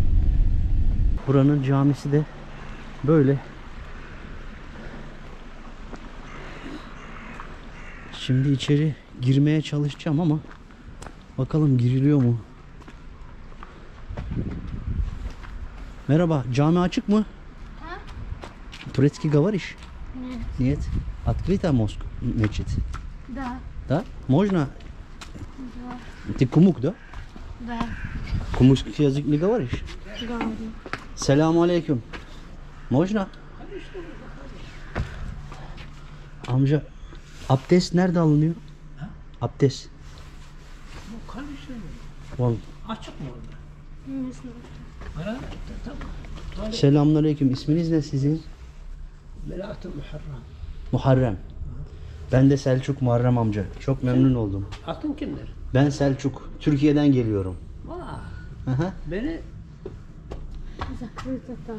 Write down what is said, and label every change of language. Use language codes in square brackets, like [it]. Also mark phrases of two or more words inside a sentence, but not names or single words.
[tr] Buranın camisi de böyle. Şimdi içeri girmeye çalışacağım ama bakalım giriliyor mu? Merhaba, cami açık mı? [ru] Турецкий говоришь? Нет. Нет. Открыто мозг, мечеть? Да. Да? Можно? Да. Ты кумук, да? Да. Кумукский язык не говоришь? Говорю. [ar] Selamun aleyküm. [ru] Можно? [tr] Amca, abdest nerede alınıyor? Abdest. Bu kardeşim Vallahi. açık mı orada? [ru] Не знаю. [tr] Ara tamam. Selamünaleyküm. İsminiz ne sizin? Belat-ı Muharrem. Muharrem. Ben de Selçuk Muharrem amca. Çok memnun oldum. Adın kimdir? Ben Selçuk. Türkiye'den geliyorum. Vay. Aha. Beni [ru] Закрыто там.